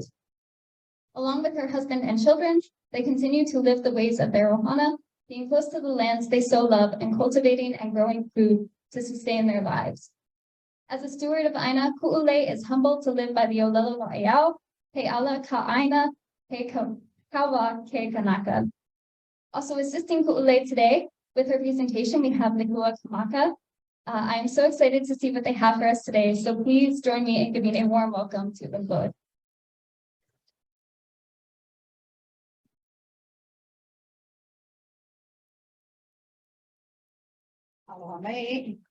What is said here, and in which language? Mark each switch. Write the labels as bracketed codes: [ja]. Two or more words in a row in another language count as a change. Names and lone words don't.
[en] Along with her husband and children, they continue to live the ways of their ohana, being close to the lands they so love and cultivating and growing food to sustain their lives. As a steward of Aina, Kuʻulei is humbled to live by the [haw] olelo no eau, he ala ka Aina, he kawa ke Kanaka. [en] Also assisting Kuʻulei today with her presentation, we have Nikua Kamaka. I am so excited to see what they have for us today, so please join me in giving a warm welcome to them both. [haw] Aloha mai.